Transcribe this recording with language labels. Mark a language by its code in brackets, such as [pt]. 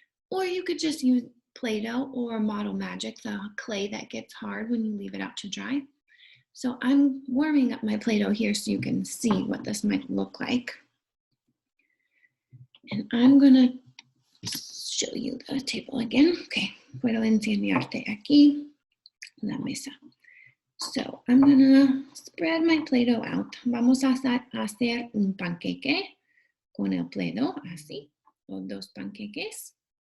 [en] Or you could just use Play-Doh or Model Magic, the clay that gets hard when you leave it out to dry. So I'm warming up my Play-Doh here so you can see what this might look like. And I'm gonna show you the table again. [es] Okay, puedo enseñarte aquí la mesa. [en] So I'm gonna spread my Play-Doh out. [es] Vamos a hacer un panqueque con el Play-Doh, así, o dos panqueques.